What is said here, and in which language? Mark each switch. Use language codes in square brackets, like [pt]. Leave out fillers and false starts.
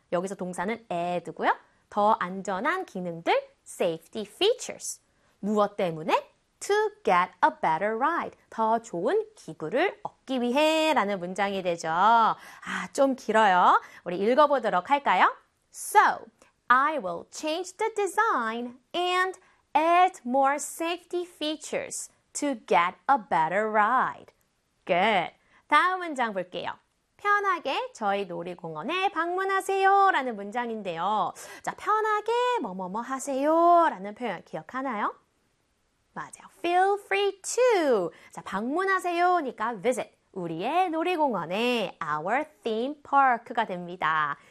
[ko] 여기서 동사는 add고요. 더 안전한 기능들, [en] safety features. [ko] 무엇 때문에? [en] To get a better ride. [ko] 더 좋은 기구를 얻기 위해 라는 문장이 되죠. 아, 좀 길어요. 우리 읽어보도록 할까요? [en] So, I will change the design and add more safety features to get a better ride. [ko] Good. 다음 문장 볼게요. 편하게 저희 놀이공원에 방문하세요 라는 문장인데요. 자, 편하게 뭐뭐뭐 하세요 라는 표현 기억하나요? 맞아요. [en] Feel free to. [ko] 자, 방문하세요니까 visit. 우리의 놀이공원에 [en] our theme park [ko] 가 됩니다.